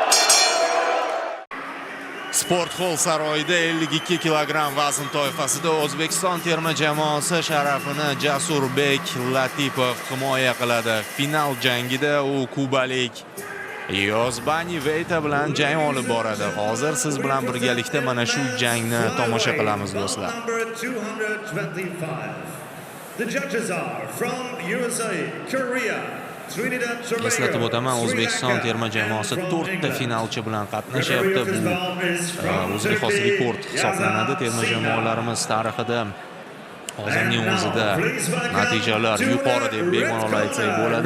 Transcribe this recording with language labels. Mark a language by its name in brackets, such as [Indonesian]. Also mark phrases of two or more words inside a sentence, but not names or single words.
[Uzbek] Sportxol saroyida 52 kilogramm vazn toifasida O'zbekiston terma jamoasi sharafini Jasurbek Latipov himoya qiladi. Final jangida u kubalik Yozbani Veyta bilan jang olib boradi. Hozir siz bilan birgalikda mana shu jangni tomosha qilamiz do'stlar. [English] The judges are from USA, Korea. [Uzbek] Eslatib o'taman, O'zbekiston terma jamoasi 4 ta finalchi bilan qatnashyapti. Bu o'ziga xos rekord hisoblanadi. Terma jamoalarimiz tarixida hozirning o'zida natijalar yuqori deb bemalol aytsak bo'ladi.